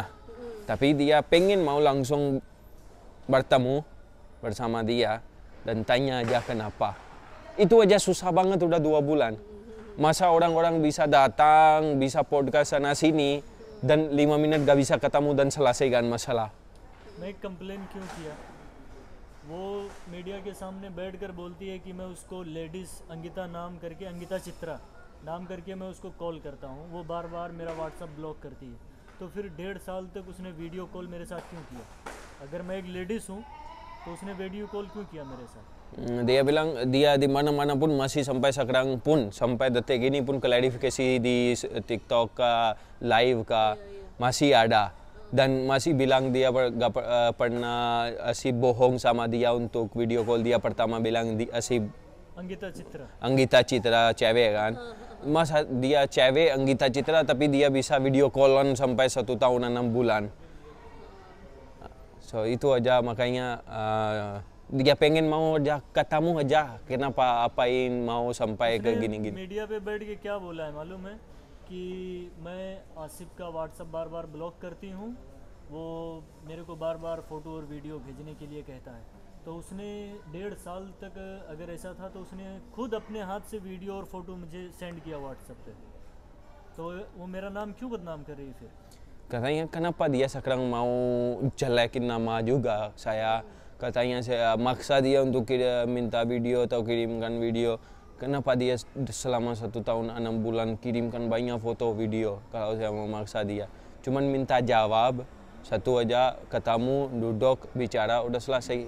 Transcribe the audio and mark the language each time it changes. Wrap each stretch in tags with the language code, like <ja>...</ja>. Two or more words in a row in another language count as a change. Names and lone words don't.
<id>Tapi dia pengen mau langsung bertemu bersama dia dan tanya aja kenapa. Itu aja susah banget udah 2 bulan. Masa orang-orang bisa datang, bisa podcast sana sini dan 5 menit gak bisa ketemu dan selesaikan masalah.</id> <hi>मैं कंप्लेन क्यों किया? वो मीडिया के सामने बैठकर बोलती है कि मैं उसको लेडीज़ अंकिता नाम करके, अंकिता चित्रा नाम करके मैं उसको कॉल करता हूँ, वो बार बार मेरा व्हाट्सअप ब्लॉक करती है। तो फिर 1.5 साल तक उसने</hi> <en>video call</en> <hi>मेरे साथ क्यों किया? अगर मैं एक लेडीज़ हूँ तो उसने</hi> <en>video call</en> <hi>क्यों किया मेरे साथ?</hi> <id>Dia bilang dia di mana-mana pun masih sampai sekarang pun, sampai detik ini pun klarifikasi di TikTok live masih ada. Dan masih bilang dia gak pernah si bohong sama dia untuk</id> <en>video call.</en> <id>Dia pertama bilang si Anggita Citra cewek kan. Masa dia cewek Anggita Citra tapi dia bisa</id> <en>video callan</en> <id>sampai 1 tahun 6 bulan. So itu aja makanya dia pengen mau aja ketemu aja. Kenapa apain mau sampai ke gini-gini.</id> <hi>मीडिया पे बैठ के क्या बोला है मालूम है कि मैं आसिफ का व्हाट्सएप बार बार ब्लॉक करती हूँ, वो मेरे को बार बार फ़ोटो और वीडियो भेजने के लिए कहता है। तो उसने 1.5 साल तक अगर ऐसा था तो उसने खुद अपने हाथ से वीडियो और फ़ोटो मुझे सेंड किया व्हाट्सएप पे। तो वो मेरा नाम क्यों बदनाम कर रही फिर?</hi> <id>Katanya kenapa dia sekarang mau jelekin nama juga saya. Katanya saya maksa dia untuk minta video atau kirimkan video. Kenapa dia selama 1 tahun 6 bulan kirimkan banyak foto video kalau saya memaksa dia. Cuman minta jawab, satu aja ketemu, duduk, bicara, udah selesai.</id>